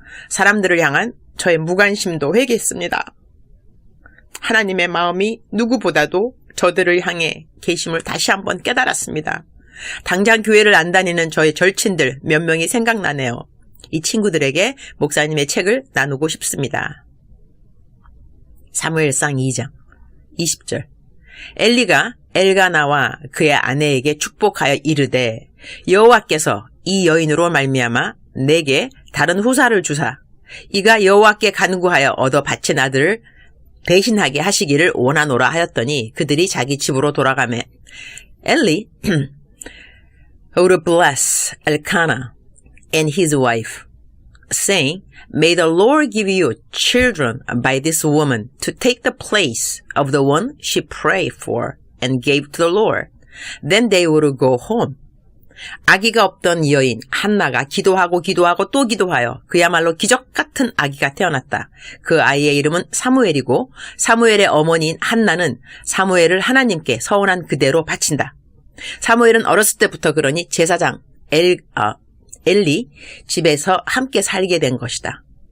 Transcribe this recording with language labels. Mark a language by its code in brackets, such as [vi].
[ko] 사람들을 향한 저의 무관심도 회개했습니다. 하나님의 마음이 누구보다도 저들을 향해 계심을 다시 한번 깨달았습니다. 당장 교회를 안 다니는 저의 절친들 몇 명이 생각나네요. 이 친구들에게 목사님의 책을 나누고 싶습니다. 사무엘상 2장 20절. 엘리가 엘가나와 그의 아내에게 축복하여 이르되 여호와께서 이 여인으로 말미암아 내게 다른 후사를 주사 이가 여호와께 간구하여 얻어 바친 아들을 대신하게 하시기를 원하노라 하였더니 그들이 자기 집으로 돌아가매 엘리 [en] would bless Elkanah and his wife, saying, May the Lord give you children by this woman to take the place of the one she prayed for and gave to the Lord. Then they would go home. [ko] 아기가 없던 여인 한나가 기도하고 또 기도하여 그야말로 기적 같은 아기가 태어났다. 그 아이의 이름은 사무엘이고 사무엘의 어머니인 한나는 사무엘을 하나님께 서원한 그대로 바친다. 사무엘은 어렸을 때부터 그러니 제사장 엘리 집에서 함께 살게 된 것이다.